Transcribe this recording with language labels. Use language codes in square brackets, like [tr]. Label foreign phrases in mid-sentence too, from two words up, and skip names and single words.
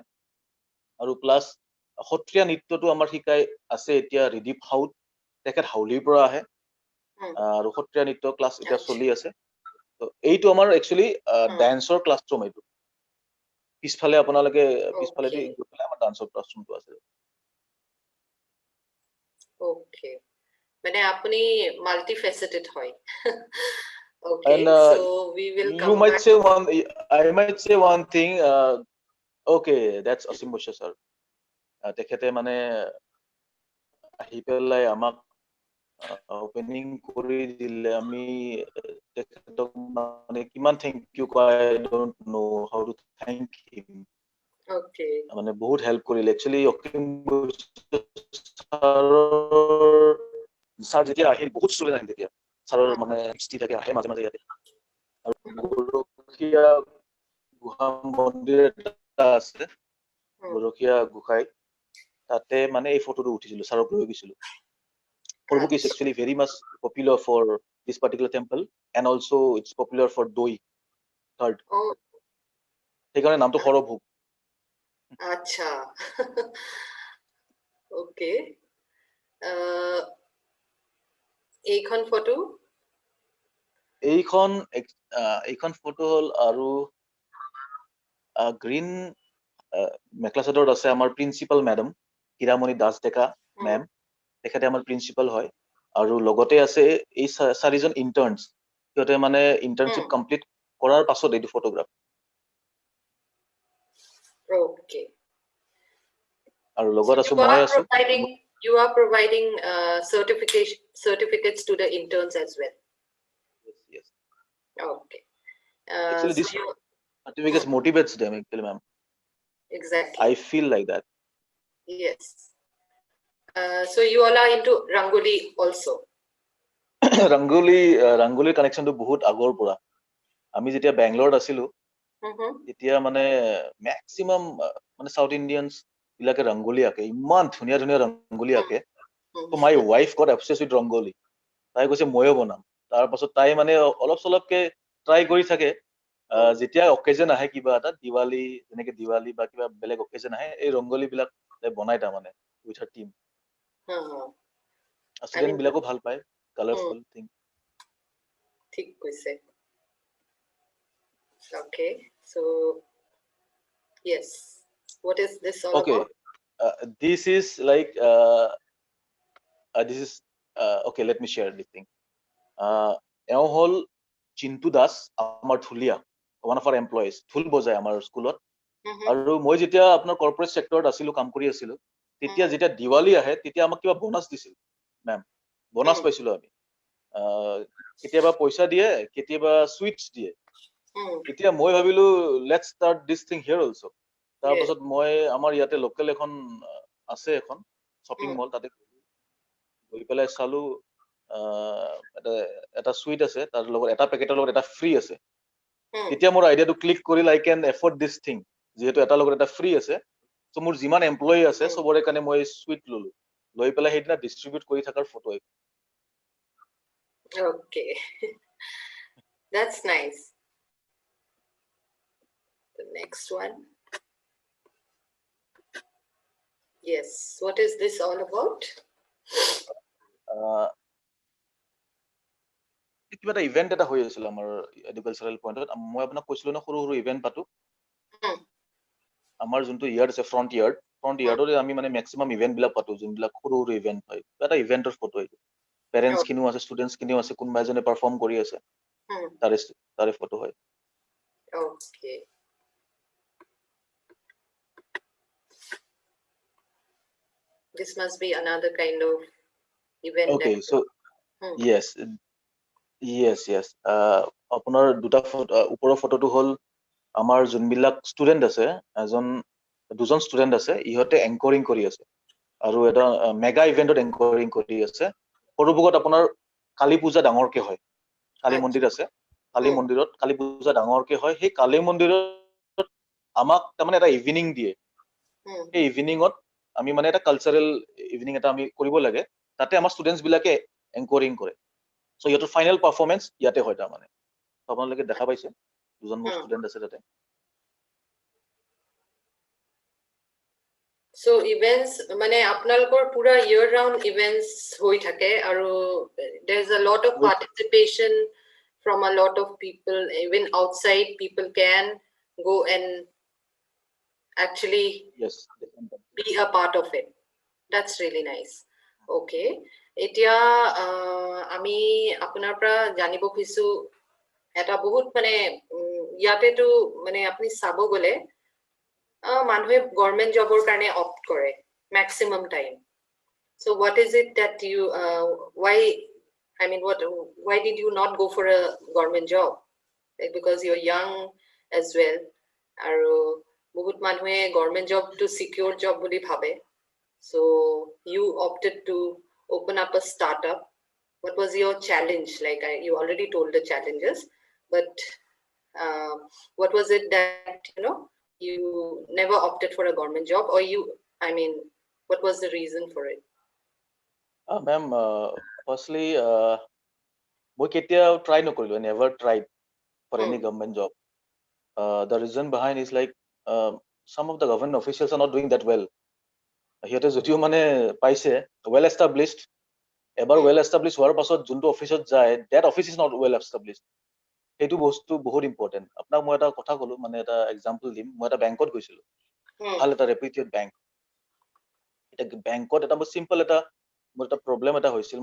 [as] আৰু প্লাছ সত্ৰীয়া নৃত্যটো আমাৰ শিকাই আছে এতিয়া ৰিদীপ হাউত, তেখেত হাউলিৰ পৰা আহে, আৰু সত্ৰীয়া নৃত্য ক্লাছ এতিয়া চলি আছে। এইটো আমাৰ একচুৱেলি ডান্সৰ ক্লাছৰুম। এইটো পিছফালে আপোনালোকে পিছফালে গৈ পেলাই আমাৰ ডান্সৰ ক্লাছৰুমটো আছে। Okay, মানে আপনি multifaceted হয়। [en] Okay, and so we will come you might back. say I might say one thing. Okay, that's Asim Bosha sir. [as] তেখেতে মানে আহি পেলাই আমাক ওপেনিং কৰি দিলে, আমি তেখেতক মানে কিমান [en] thank you [as] কয়, [en] I don't know how to thank him. Okay, [as] মানে বহুত হেল্প কৰিলে একচুৱেলি। অসীম ছাৰ যেতিয়া আহিল, বহুত ষ্টুডেণ্ট আহিল তেতিয়া, ছাৰৰ মানে থাকে, আহে মাজে মাজে ইয়াতে। আৰু গৰখীয়া গুহা মন্দিৰ এটা আছে, গৰখীয়া গোসাঁই তাতে মানে এই ফটোটো উঠিছিলো ছাৰক লৈ গৈছিলো [en] Our book is [as] আচ্ছা [en] actually very much popular for this particular temple and also it's popular for doi third ও [as] সেইকাৰণে নামটো সৰভোগ আচ্ছা ওকে এইখন ফটো এইখন ফটো হ'ল আৰু গ্ৰীণ মেখেলা চাদৰত আছে আমাৰ প্ৰিন্সিপাল মেডাম হীৰামণি দাস ডেকা মেম তেখেতে আমাৰ প্ৰিন্সিপাল হয় আৰু লগতে আছে এই চাৰিজন ইণ্টাৰ্ণছ সিহঁতে মানে [en] internship complete [as] কৰাৰ পাছত এইটো ফটোগ্ৰাফ [en] ওকে [as] আৰু [en] So [as] লগত আছো [en] you [as] মই [en] are [as] আছো [en] providing certificates to the interns as well. Yes, yes. Okay. Actually, So this you certificate motivates them, actually, ma'am. exactly. I feel like that. Yes. So you all are into Rangoli also. Rangoli connection to [as] বহুত আগৰ পৰা আমি যেতিয়া বেংগলোৰত আছিলো তেতিয়া মানে মেক্সিমাম মানে [en] South Indians [as] বিলাকে ৰংগোলী আঁকে ইমান ধুনীয়া ধুনীয়া ৰংগোলী আঁকে তো [en] my wife got obsessed with Rangoli [as] তাই কৈছে ময়ো বনাম তাৰ পাছত তাই মানে অলপ চলপকে ট্ৰাই কৰি থাকে যেতিয়া অকেজন আহে কিবা এটা দিৱালী যেনেকে দিৱালী বা কিবা বেলেগ অকেজন আহে এই ৰংগোলী বিলাক বনাই তাৰমানে [en] with her team [as] ষ্টুডেণ্ট বিলাকো ভাল পায় [en] colorful thing [as] ঠিক কৈছে [en] okay so yes what is this all okay about this is like this is okay let me share this thing [as] এওঁ হল চিন্তু দাস আমাৰ ঢুলীয়া [en] one of our employees [as] ঢোল বজায় আমাৰ স্কুলত আৰু মই যেতিয়া আপোনাৰ [en] corporate sector [as] আছিলো কাম কৰি আছিলো তেতিয়া যেতিয়া দিৱালী আহে তেতিয়া আমাক কিবা বোনাছ দিছিল মেম বোনাছ পাইছিলো আমি কেতিয়াবা পইচা দিয়ে কেতিয়াবা সুইটস দিয়ে এতিয়া মই ভাবিলো [en] let's start this thing here also [as] তাৰপাছত মই আমাৰ ইয়াতে লোকেল এখন আছে এখন [en] shopping mall [as] তাতে গৈ পেলাই চালো এটা সুইট আছে তাৰ লগত এটা পেকেটৰ লগত এটা ফ্ৰী আছে তেতিয়া মোৰ আইডিয়াটো ক্লিক কৰিল [en] I can afford this thing [as] যেহেতু এটাৰ লগত এটা ফ্ৰী আছে চ' মোৰ যিমান এমপ্লয়ী আছে চবৰে কাৰণে মই সুইট ললো লৈ পেলাই সেইদিনা ডিষ্ট্ৰিবিউট কৰি থকাৰ ফটো [en] okay that's nice the next one yes what is this all about [as] কিবা এটা ইভেন্ট এটা হৈ আছিল আমাৰ এডুকেশ্যনেল পইণ্টত মই আপোনাক কৈছিলো ন সৰু সৰু ইভেন্ট পাতো আমাৰ যোনটো ইয়াৰ্ড আছে [en] front yard [as] আমি মানে মেক্সিমাম ইভেন্ট বিলাক পাতো যোনবিলাক সৰু সৰু ইভেন্ট হয় এটা ইভেন্টৰ ফটো এইটো পেৰেণ্টছ খিনিও আছে ষ্টুডেণ্টছ খিনিও আছে কোনোবা এজনে পাৰফৰ্ম কৰি আছে তাৰে ফটো হয় [en] okay this must be another kind of event okay so yes [as] আপোনাৰ দুটা ওপৰৰ ফটোটো হ'ল আমাৰ যোনবিলাক ষ্টুডেণ্ট আছে দুজন ষ্টুডেণ্ট আছে ইহঁতে এংকৰিং কৰি আছে আৰু এটা মেগা ইভেন্টত এংকৰিং কৰি আছে সৰুভোগত আপোনাৰ কালী পূজা ডাঙৰকে হয় কালী মন্দিৰ আছে কালী মন্দিৰত কালী পূজা ডাঙৰকে হয় সেই কালী মন্দিৰত আমাক তাৰমানে এটা ইভিনিং দিয়ে সেই ইভিনিঙত আমি মানে এটা [en] cultural evening [as] এটা আমি কৰিব লাগে তাতে আমাৰ ষ্টুডেণ্টছ বিলাকে এংকৰিং কৰে চ' ইহঁতৰ [en] final performance [as] ইয়াতে হয় তাৰমানে আপোনালোকে দেখা পাইছে দুজন মোৰ ষ্টুডেণ্ট আছে তাতে [en] so events [as] মানে আপোনালোকৰ পুৰা [en] year round events [as] হৈ থাকে আৰু [en] there's a lot of participation from a lot of people even outside people can go and actually be a part of it that's really nice okay [as] এতিয়া আমি আপোনাৰ পৰা জানিব খুজিছো এটা বহুত মানে ইয়াতেতো মানে আপুনি চাব গলে মানুহে গভৰ্ণমেণ্ট জবৰ কাৰণে অপ্ট কৰে [en] maximum time so what is it that you why did you not go for a government job like because you're young as well [as] আৰু বহুত মানুহে গভৰ্ণমেণ্ট জবটো [en] secure job বুলি ভাবে so you opted to open up a startup what was your challenge like you already told the challenges but what was it that you never opted for a government job, or I mean, what was the reason for it? Ma'am, firstly, [as] মই কেতিয়াও try নকৰিলো. [en] I never tried for any government job. The reason behind is like some of the government officials are not doing that well. [as] সিহঁতে যদিও মানে পাইছে [en] well established, [as] এবাৰ [en] well established [as] হোৱাৰ পাছত যোনটো অফিচত যায়, [en] that office is not well established. [as] সেইটো বস্তু বহুত ইম্পৰ্টেণ্ট। আপোনাক মই এটা কথা ক'লো, মানে এটা এক্সাম্পল দিম। মই এটা বেংকত গৈছিলো, ভাল এটা [en] reputed bank. [as] এতিয়া বেংকত এটা মই চিম্পল এটা মোৰ এটা প্ৰব্লেম এটা হৈছিল।